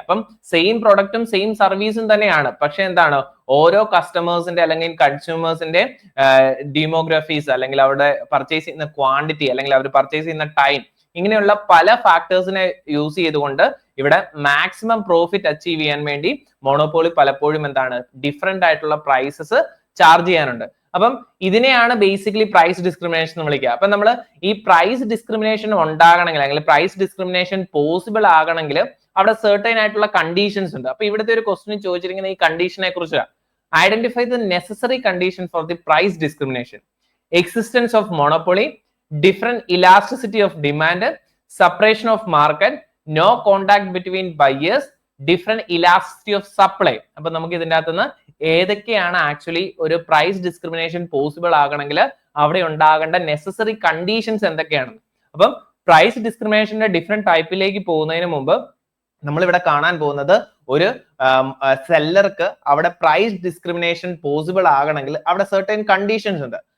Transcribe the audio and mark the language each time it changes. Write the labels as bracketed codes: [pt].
[ml] അപ്പം same പ്രൊഡക്റ്റും same സർവീസും തന്നെയാണ്, പക്ഷെ എന്താണ് ഓരോ കസ്റ്റമേഴ്സിന്റെ അല്ലെങ്കിൽ കൺസ്യൂമേഴ്സിന്റെ ഡെമോഗ്രഫീസ് അല്ലെങ്കിൽ അവരുടെ പർച്ചേസ് ചെയ്യുന്ന ക്വാണ്ടിറ്റി അല്ലെങ്കിൽ അവർ പർച്ചേസ് ചെയ്യുന്ന ടൈം, ഇങ്ങനെയുള്ള പല ഫാക്ടേഴ്സിനെ യൂസ് ചെയ്തുകൊണ്ട് ഇവിടെ മാക്സിമം പ്രോഫിറ്റ് അച്ചീവ് ചെയ്യാൻ വേണ്ടി മോണോപോളി പലപ്പോഴും എന്താണ് ഡിഫറെന്റ് ആയിട്ടുള്ള പ്രൈസസ് ചാർജ് ചെയ്യാനുണ്ട്. അപ്പം ഇതിനെയാണ് ബേസിക്കലി പ്രൈസ് ഡിസ്ക്രിമിനേഷൻ എന്ന് വിളിക്കുക. അപ്പൊ നമ്മൾ ഈ പ്രൈസ് ഡിസ്ക്രിമിനേഷൻ ഉണ്ടാകണമെങ്കിൽ അല്ലെങ്കിൽ പ്രൈസ് ഡിസ്ക്രിമിനേഷൻ പോസിബിൾ ആകണമെങ്കിൽ അവിടെ സെർട്ടൈൻ ആയിട്ടുള്ള കണ്ടീഷൻസ് ഉണ്ട്. അപ്പൊ ഇവിടുത്തെ ഒരു ക്വസ്റ്റ്യൻ ചോദിച്ചിരിക്കുന്ന ഈ കണ്ടീഷനെ കുറിച്ചാണ്. [en] Identify the necessary condition for the price discrimination: existence of monopoly, different elasticity of demand, separation of market, no contact between buyers, different elasticity of supply. [ml] അപ്പൊ നമുക്ക് ഇതിന്റെ അകത്തുനിന്ന് ഏതൊക്കെയാണ് ആക്ച്വലി ഒരു പ്രൈസ് ഡിസ്ക്രിമിനേഷൻ പോസിബിൾ ആകണമെങ്കിൽ അവിടെ ഉണ്ടാകേണ്ട നെസസറി കണ്ടീഷൻസ് എന്തൊക്കെയാണ്. അപ്പം പ്രൈസ് ഡിസ്ക്രിമിനേഷന്റെ ഡിഫറെന്റ് ടൈപ്പിലേക്ക് പോകുന്നതിന് മുമ്പ് നമ്മൾ ഇവിടെ കാണാൻ പോകുന്നത് ഒരു സെല്ലർക്ക് അവിടെ പ്രൈസ് ഡിസ്ക്രിമിനേഷൻ പോസിബിൾ ആകണമെങ്കിൽ അവിടെ സെർട്ടൈൻ കണ്ടീഷൻസ് ഉണ്ട്.